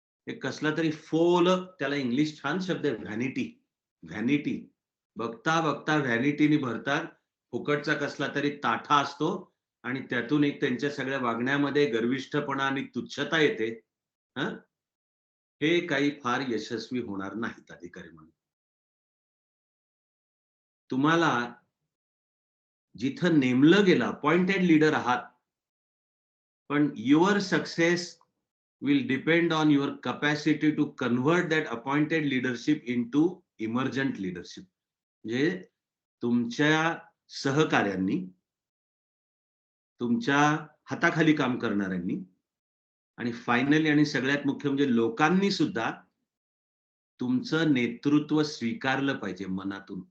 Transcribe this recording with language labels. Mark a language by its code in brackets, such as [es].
[mr] एक कसला तरी फोल, त्याला इंग्लिश छान शब्द आहे, व्हॅनिटी. बघता बघता व्हॅनिटीने भरतात. फुकटचा कसला तरी ताठा असतो आणि त्यातून एक त्यांच्या सगळ्या वागण्यामध्ये गर्विष्ठपणा आणि तुच्छता येते. हे काही फार यशस्वी होणार नाहीत अधिकारी म्हणून. तुम्हाला जिथं नेमलं गेलं, अपॉइंटेड लीडर आहात, पण [en] Your success will depend on your capacity to convert that appointed leadership into emergent leadership. [mr] म्हणजे तुमच्या सहकार्यांनी, तुमच्या हाताखाली काम करणाऱ्यांनी आणि फायनली आणि सगळ्यात मुख्य म्हणजे लोकांनी सुद्धा तुमचं नेतृत्व स्वीकारलं पाहिजे मनातून.